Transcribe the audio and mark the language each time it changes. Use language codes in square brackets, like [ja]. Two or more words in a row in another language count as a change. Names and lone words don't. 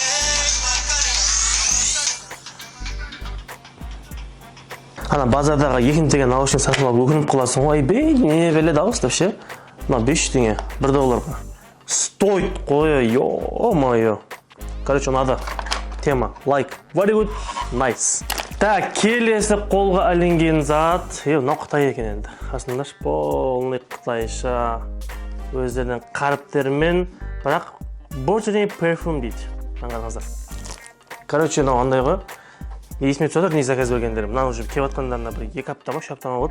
[kk] Ана базардағы 2 теңге наушник сатып алып өкініп қаласың ғой. Ай, не беледі дауыс деп ше. Мына 500 теңге, $1. Стоит қой, ё-моё. Короче, [ru] надо. Тема. [en] Like. Very good. Nice. [kk] Так, келесі қолға ілінген зат. Мынау Қытай екен енді. Қасындашы полный қытайша. Өздерінің қаріптермен, бірақ Burtony Perfume дейді. Аңғарыңыздар. Короче, мынау андай ғой. Есіме түсіп отыр, не заказ бергендерім. Мынаны уже келіп жатқандарына бір 2 апта ма, 3 апта ма болды.